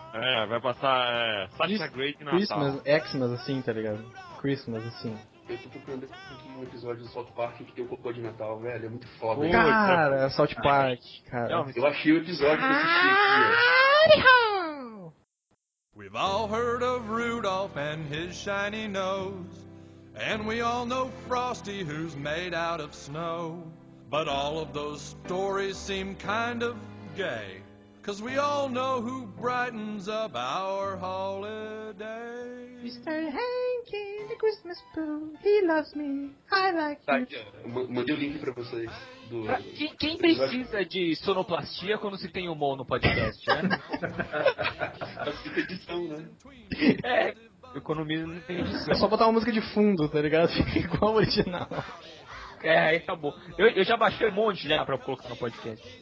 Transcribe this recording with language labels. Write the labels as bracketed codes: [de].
[pt] É, vai passar Sasha Grey Natal. Christmas, Xmas assim, tá ligado? Christmas assim. Eu tô procurando aqui um episódio do South Park que tem o cocô de Natal, velho. É muito foda. Cara, hein? South Park, cara. Eu achei o episódio que assisti aqui. [en] We've all heard of Rudolph and his shiny nose. And we all know Frosty, who's made out of snow. But all of those stories seem kind of gay. 'Cause we all know who brightens up our holiday. Mr. Hank in the Christmas Pooh, he loves me, I like you. [pt] Mandei o link pra vocês. Quem precisa de sonoplastia quando se tem humor no podcast, né? Fica edição, né? Economia não tem edição. É só botar uma música de fundo, tá ligado? Fica igual ao original. É, aí acabou. Eu já baixei um monte já pra colocar no podcast.